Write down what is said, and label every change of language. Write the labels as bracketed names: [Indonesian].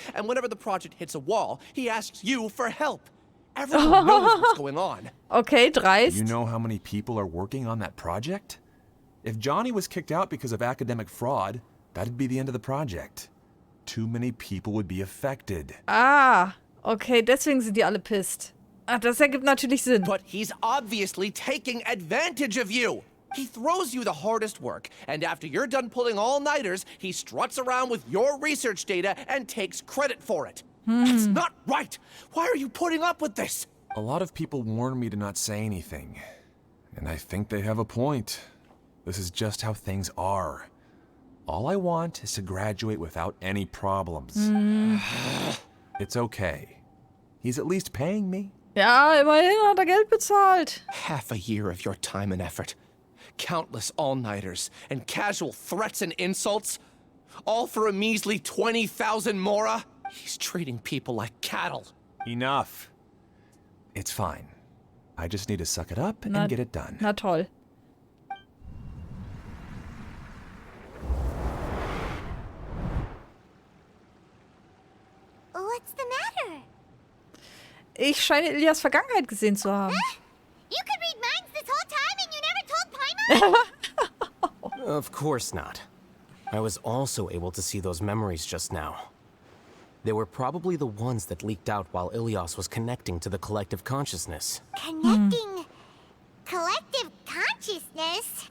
[English] And whenever the project hits a wall, he asks you for help. Everyone knows what's going on. [German] Okay, dreist. [English] You know how many people are working on that project? If Johnny was kicked out because of academic fraud, that'd be the end of the project. Too many people would be affected. [German] Okay, deswegen sind die alle pisst. Das ergibt natürlich Sinn. [English] But he's obviously taking advantage of you. He throws you the hardest work, and after you're done pulling all-nighters, he struts around with your research data and takes credit for it. That's not right! Why are you putting up with this? A lot of people warn me to not say anything. And I think they have a point. This is just how things are. All I want is to graduate without any problems. It's okay. He's at least paying me. [German] Ja, immerhin hat er Geld bezahlt. [English] Half a year of your time and effort. Countless all-nighters and casual threats and insults. All for a measly 20,000 mora? He's treating people like cattle. Enough. It's fine. I just need to suck it up and get it done. [German] Na toll. [English] What's the matter? [German] Ich scheine Ilyas Vergangenheit gesehen zu haben. [English] You could read minds this whole time and you never told Paimon? Of course not. I was also able to see those memories just now. They were probably the ones that leaked out while Ilyas was connecting to the collective consciousness. Connecting collective consciousness?